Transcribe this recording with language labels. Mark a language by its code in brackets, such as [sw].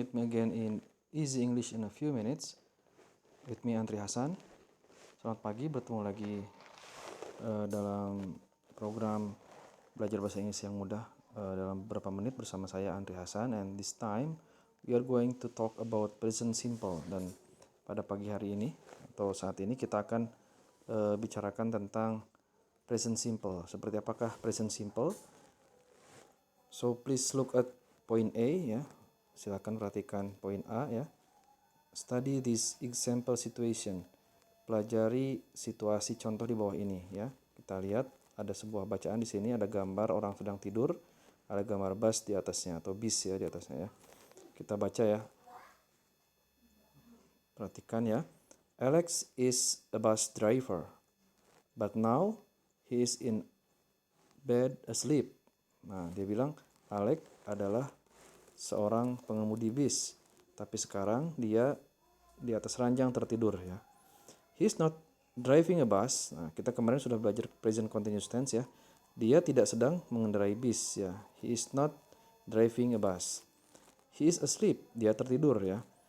[en] Meet me again in Easy English in a few minutes. With me Andri Hasan. [id] Selamat pagi, bertemu lagi dalam program belajar bahasa Inggris yang mudah dalam beberapa menit bersama saya Andri Hasan. [en] And this time we are going to talk about present simple. [id] Dan pada pagi hari ini atau saat ini kita akan bicarakan tentang present simple. Seperti apakah present simple? [en] So please look at point A [id] ya. Silakan perhatikan poin A ya. [en] Study this example situation. [id] Pelajari situasi contoh di bawah ini ya. Kita lihat ada sebuah bacaan di sini, ada gambar orang sedang tidur, ada gambar bus di atasnya atau bis ya di atasnya ya. Kita baca ya. Perhatikan ya. [en] Alex is a bus driver, but now he is in bed asleep. [id] Nah, dia bilang Alex adalah seorang pengemudi bis, tapi sekarang dia di atas ranjang tertidur ya. [en] He's not driving a bus. [id] Nah, kita kemarin sudah belajar present continuous tense ya. Dia tidak sedang mengendarai bis ya. [en] He is not driving a bus. He is asleep. [id] Dia tertidur ya.